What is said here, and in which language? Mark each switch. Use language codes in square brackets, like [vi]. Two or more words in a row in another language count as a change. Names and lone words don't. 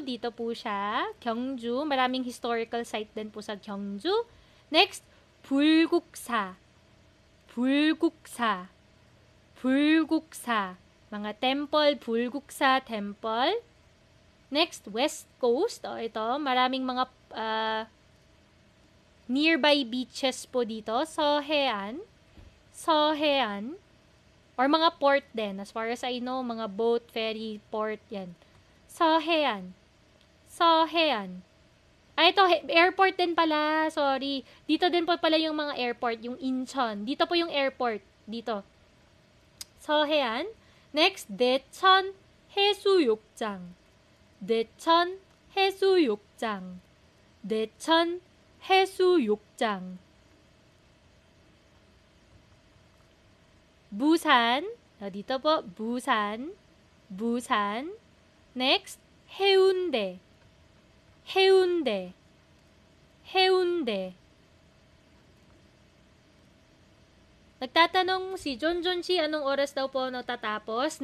[tl] Dito po siya. Gyeongju. Maraming [en] historical site [tl] din po sa Gyeongju. Next, 불국사. 불국사. 불국사. Mga temple, 불국사 temple. Next, West Coast. Ito, maraming mga [en] nearby beaches [tl] po dito. Seohean. Seohean. Or mga port din. [en] As far as I know, [tl] mga [en] boat, ferry, port, [tl] yan. Seohean. Seohean. Ito, airport din pala. Sorry. Dito din po pala yung mga airport, yung Incheon. Dito po yung airport. Dito. Seohean. Next, Daecheon 해수욕장. Daecheon 해수욕장. Daecheon 해수욕장. Busan. Dito po, Busan. Busan. Next, Haeundae. Haeundae. Haeundae. Nagtatanong si Jonjon Chi anong oras daw po natatapos.